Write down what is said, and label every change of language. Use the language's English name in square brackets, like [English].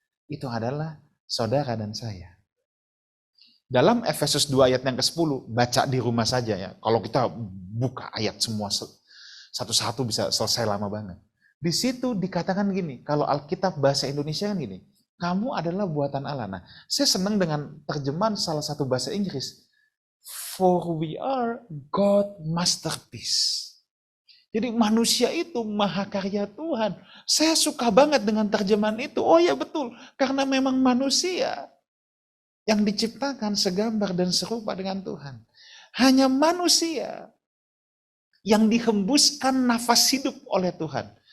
[Indonesian] Itu adalah saudara dan saya. Dalam Efesus 2 ayat yang ke-10, baca di rumah saja ya. Kalau kita buka ayat semua satu-satu bisa selesai lama banget. Di situ dikatakan gini, kalau Alkitab bahasa Indonesia kan gini, kamu adalah buatan Allah. Nah, saya senang dengan terjemahan salah satu bahasa Inggris. [English] For we are God masterpiece. [Indonesian] Jadi manusia itu mahakarya Tuhan. Saya suka banget dengan terjemahan itu. Oh ya betul, karena memang manusia yang diciptakan segambar dan serupa dengan Tuhan. Hanya manusia yang dihembuskan nafas hidup oleh Tuhan.